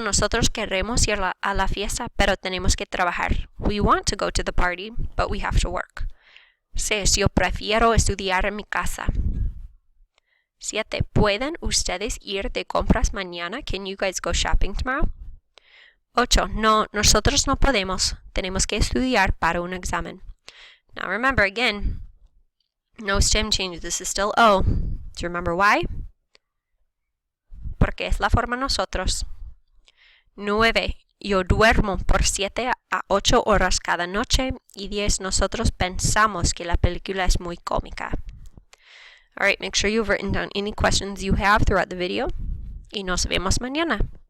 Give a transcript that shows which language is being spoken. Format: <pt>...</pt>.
<es>Nosotros queremos ir a la fiesta, pero tenemos que trabajar.</es> <en>We want to go to the party, but we have to work. 6.</en> <es>Yo prefiero estudiar en mi casa. 7. ¿Pueden ustedes ir de compras mañana?</es> <en>Can you guys go shopping tomorrow?</en> <es>8. No, nosotros no podemos. Tenemos que estudiar para un examen.</es> <en>Now remember again, no stem change. This is still O. Do you remember why?</en> <es>Porque es la forma nosotros. 9. Yo duermo por 7 a 8 horas cada noche. Y 10. Nosotros pensamos que la película es muy cómica.</es> <en>Alright, make sure you've written down any questions you have throughout the video.</en> <es>Y nos vemos mañana.</es>